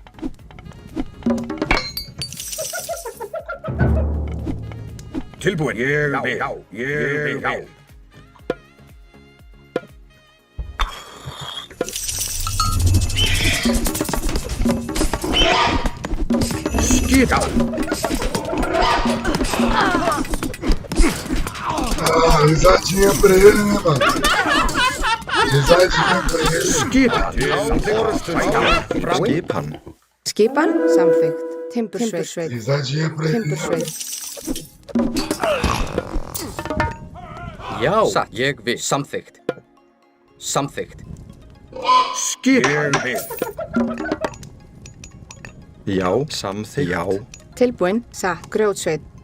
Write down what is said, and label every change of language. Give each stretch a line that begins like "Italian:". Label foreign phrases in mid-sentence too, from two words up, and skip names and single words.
Icelandic: Tilbúin. Ég vil. Ég vil. Skipan.
Portuguese: Risadinha pra ele, né, mano? Risadinha pra ele.
Icelandic: Skipan. Skipan. Skipan. Samþykkt. Timbursveit.
Portuguese: Risadinha pra ele.
Icelandic: Timbursveit. Já. Satt. Ég vil. Samþykkt. Samþykkt. Skipan. Ég vil. Já, samþykkt. Já, Tilbúin. Satt. Grjótsveit.